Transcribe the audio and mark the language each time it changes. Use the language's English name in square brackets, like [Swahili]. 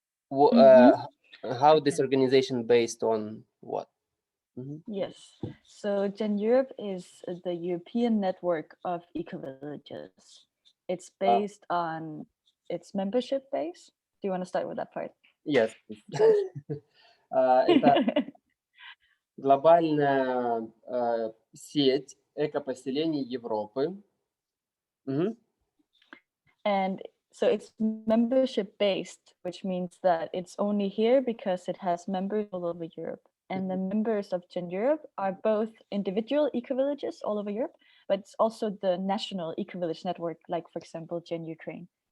[English] How this organization based on what? Yes, so Gen Europe is the European network of eco-villages. It's based on its membership base. Do you want to start with that part? Yes. [Russian] Это глобальная сеть экопоселений Европы. [English] And so it's membership based, which means that it's only here because it has members all over Europe. And the members of Gen Europe are both individual eco-villages all over Europe, but it's also the national eco-village network, like, for example, Gen Ukraine.